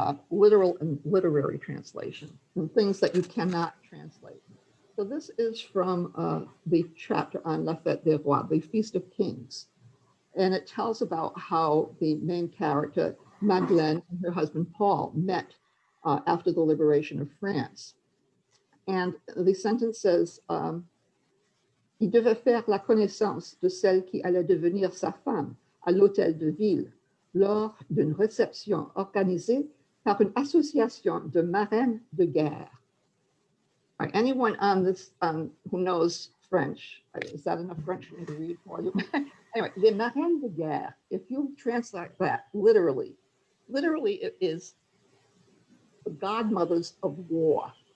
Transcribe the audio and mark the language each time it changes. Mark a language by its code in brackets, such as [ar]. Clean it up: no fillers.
[en] literal and literary translation, and things that you cannot translate. So this is from the chapter on La Fête des Rois, the Feast of Kings. And it tells about how the main character, Madeleine, and her husband Paul met after the liberation of France. [fr] And the sentence says, il devait faire la connaissance de celle qui allait devenir sa femme à l'hôtel de ville lors d'une réception organisée par une association de marraines de guerre. [en] Right, anyone on this who knows French, is that enough French for me to read for you? Anyway, [fr] les marraines de guerre, [en] if you translate that literally it is the godmothers of war.